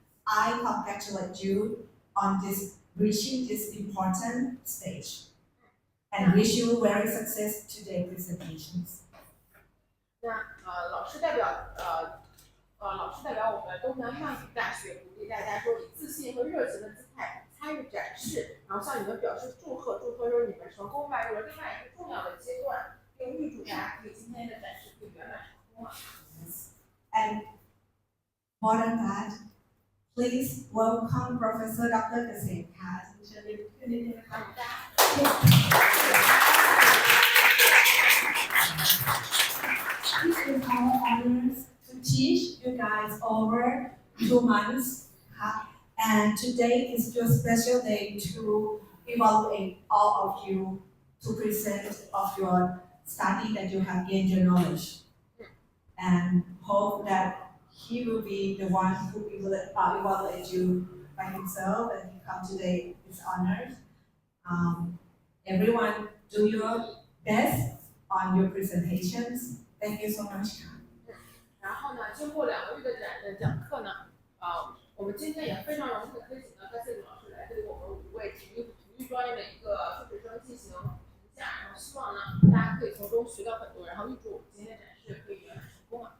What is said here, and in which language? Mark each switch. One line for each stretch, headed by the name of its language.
English: I congratulate you on reaching this important stage and wish you very success today presentations.
Chinese: 那老师代表我们东南曼谷大学，鼓励大家说以自信和热情的姿态参与展示，然后向你们表示祝贺，祝贺说你们成功迈入了另外一个重要的阶段，并预祝大家可以今天的展示可以圆满成功啊。
English: And more than that, please welcome Professor Dr. Pattaroj. It's our honors to teach you guys over 2 months. And today is your special day to evaluate all of you to present of your study that you have gained your knowledge. And hope that he will be the one who will evaluate you by himself and he come today is honored. Everyone do your best on your presentations. Thank you so much.
Chinese: 然后呢，经过2个月的讲课呢，我们今天也非常荣幸的可以请到戴老师来对我们5位体育专业的一个硕士生进行评价，然后希望呢大家可以从中学到很多，然后预祝我们今天的展示可以圆满成功啊！